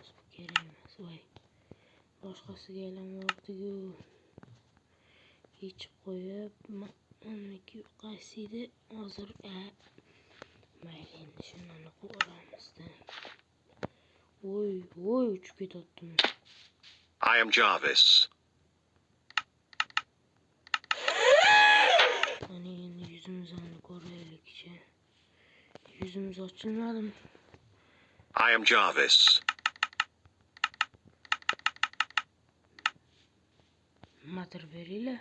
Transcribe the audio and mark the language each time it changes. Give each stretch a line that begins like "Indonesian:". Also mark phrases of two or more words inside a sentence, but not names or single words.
Uzbek: Bu kerak emas. Voy. Boshqasiga aylanmoqdi-ku. Yechib qo'yib, meniki qaysidi hozir mayli endi shuni qo'yamiz-da. Voy, uchib ketdim.
English: I am Jarvis.
Uzbek: Ana endi yuzimizni ko'raylik-chi. Yuzimiz ochilmadimi?
English: I am Jarvis.
Uzbek: Motor beringlar.